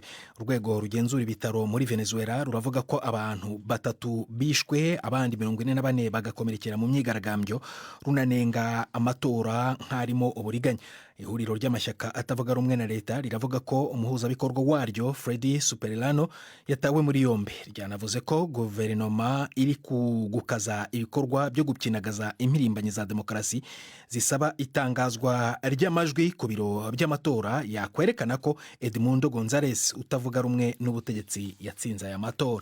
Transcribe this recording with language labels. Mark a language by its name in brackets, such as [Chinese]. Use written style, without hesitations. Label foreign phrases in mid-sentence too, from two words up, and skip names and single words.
[Kinyarwanda] Urwego rugenzura ibitaro muri Venezuela ruravuga ko abantu 3 bishwe, abandi 44 bagakomerekera mu myigaragambyo, runanenga amatora nk'arimo uburiganya. Ihuriro ry'amashyaka atavuga rumwe na leta riravuga ko umuhuzabikorwa waryo Freddy Superlano yatawe muri yombi. Ryanavuze ko guverinoma iri gukaza ibikorwa byo gupyinagaza impirimbanyi za demokarasi zisaba itangazwa ry'amajwi ku biro by'amatora yakwerekana ko Edmundo Gonzalez utavuga rumwe n'ubutegetsi yatsinze aya matora.